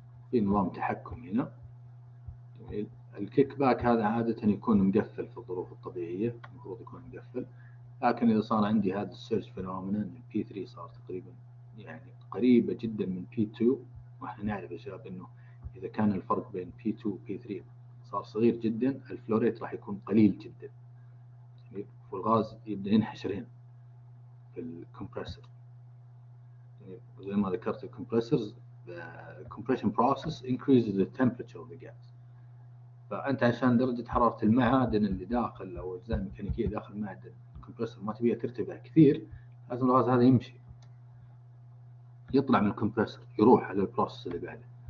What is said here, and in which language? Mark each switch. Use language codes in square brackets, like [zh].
[ar] في نظام تحكم هنا. جميل. الكيك باك هذا عادة يكون مقفل في الظروف الطبيعية، المفروض يكون مقفل، لكن إذا صار عندي هذا السيرج فينومينا إن البي 3 صار تقريبا يعني قريبة جدا من بي 2، وإحنا نعرف يا شباب إنه إذا كان الفرق بين بي 2 وبي 3 صار صغير جدا، الفلوريت راح يكون قليل جدا، والغاز يبدأ ينحشر هنا في الكمبرسور. زي ما ذكرت الكمبرسورز [en] the compression process increases the temperature of the gas. [ar] فأنت عشان درجة حرارة المعادن اللي داخل أو الأجزاء الميكانيكية داخل المعدن الكمبرسور ما تبيها ترتفع كثير، لازم الغاز هذا يمشي، يطلع من الكمبرسور يروح على البروسيس اللي بعده.